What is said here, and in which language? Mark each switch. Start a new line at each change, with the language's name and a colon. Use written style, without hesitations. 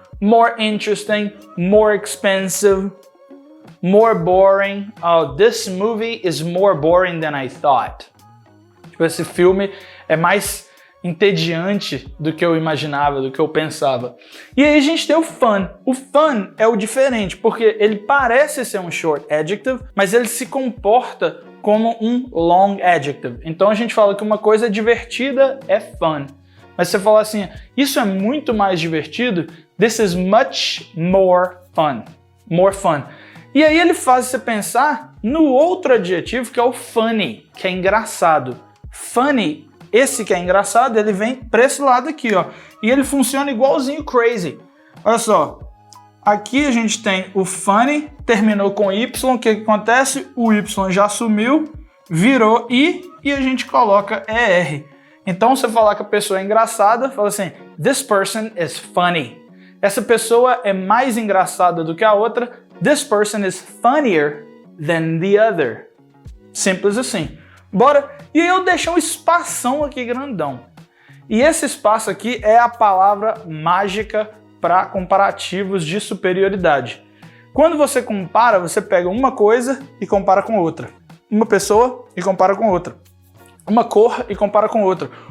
English: More interesting, more expensive, more boring. Oh, this movie is more boring than I thought.
Portuguese: Tipo, esse filme é mais entediante do que eu imaginava, do que eu pensava. E aí a gente tem o fun. O fun é o diferente, porque ele parece ser um short adjective, mas ele se comporta como um long adjective. Então a gente fala que uma coisa divertida é fun. Mas você fala assim, isso é muito mais divertido,
English: this is much more fun. More fun.
Portuguese: E aí ele faz você pensar no outro adjetivo que é o funny, que é engraçado. Funny, Esse que é engraçado, ele vem para esse lado aqui, ó. E ele funciona igualzinho crazy. Olha só. Aqui a gente tem o funny, terminou com Y. O que acontece? O Y já sumiu, virou I e a gente coloca ER. Então, você falar que a pessoa é engraçada, fala assim,
English: this person is funny.
Portuguese: Essa pessoa é mais engraçada do que a outra.
English: This person is funnier than the other.
Portuguese: Simples assim. Bora? E aí eu deixei um espação aqui grandão. E esse espaço aqui é a palavra mágica para comparativos de superioridade. Quando você compara, você pega uma coisa e compara com outra. Uma pessoa e compara com outra. Uma cor e compara com outra.